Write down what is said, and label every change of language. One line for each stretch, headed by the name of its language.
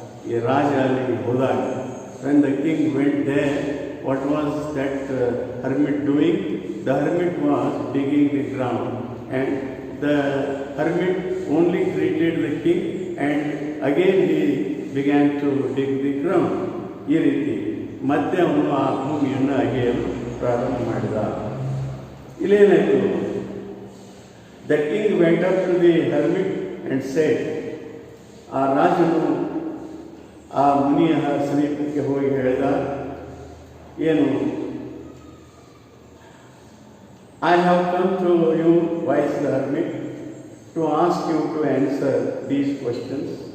Kannada: ಈ ರಾಜ ಅಲ್ಲಿಗೆ ಹೋದಾಗ,
English: when the king went there, what was that hermit doing? The hermit was digging the ground, and the hermit only greeted the king, and again he began to dig the ground.
Kannada: ಈ ರೀತಿ ಮತ್ತೆ ಅವನು ಆ ಭೂಮಿಯನ್ನು ಅಗೆಯಲು ಪ್ರಾರಂಭ ಮಾಡಿದ. ಇಲ್ಲೇನಾಯಿತು,
English: the king went up to the hermit and said,
Kannada: ಆ ರಾಜನು ಆ ಮುನಿಯ ಸಮೀಪಕ್ಕೆ ಹೋಗಿ ಹೇಳಿದ, ಏನು,
English: I have come to you, wise hermit, to ask you to answer these questions.